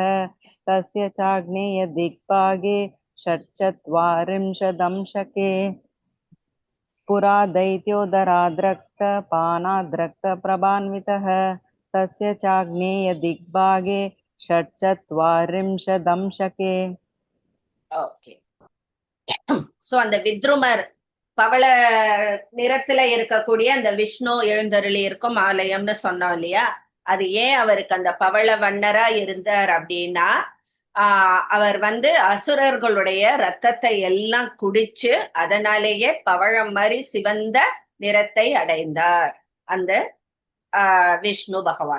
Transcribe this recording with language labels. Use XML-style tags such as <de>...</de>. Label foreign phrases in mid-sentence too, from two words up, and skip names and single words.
<sa>तस्य चाग्नेयदिग्भागे षट्चत्वारिंशदंशके. पुरा दैत्योदराद्रक्त पानाद्रक्तप्रभान्वितः. तस्य चाग्नेयदिग्भागे षट्चत्वारिंशदंशके.</sa> <ta>ஓகே. சோ அந்த வித்ருமர் பவள நிறத்துல இருக்கக்கூடிய அந்த விஷ்ணு எழுந்தருளி இருக்கும் ஆலயம்னு சொன்னோம் இல்லையா? அது ஏன் அவருக்கு அந்த பவள வண்ணரா இருந்தார் அப்படின்னா, அவர் வந்து அசுரர்களுடைய ரத்தத்தை எல்லாம் குடிச்சு அதனாலேயே பவழம் மாதிரி சிவந்த நிறத்தை அடைந்தார் அந்த விஷ்ணு பகவான்.</ta>